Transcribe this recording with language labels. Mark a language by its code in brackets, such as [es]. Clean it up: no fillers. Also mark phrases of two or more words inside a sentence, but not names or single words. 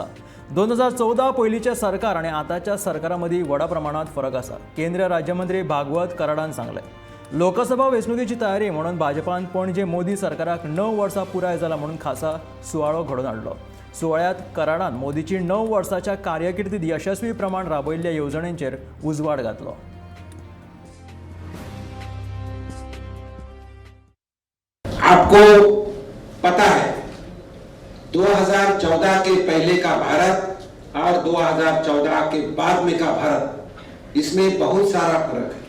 [kok] 2014 पयलींचे सरकार आनी आतांच्या सरकारा मदीं व्हडा प्रमाणांत फरक आसा, केंद्रीय राज्यमंत्री भागवत कराडान सांगलें। लोकसभा वेंचणुकेची तयारी म्हणून भाजपान पणजे मोदी सरकाराक 9 वर्सां पुराय जाला म्हणून खासा सुवाळो घडोवन हाडलो। सुवाळ्यात कराडान मोदीची 9 वर्सांच्या कार्यकिर्दीत यशस्वी प्रमाण राबयल्ल्या येवजणेंचेर उजवाड घातलो। [hi] आपको पता है 2014 के पहले का भारत और 2014 के बाद में का भारत, इसमें बहुत सारा फर्क है।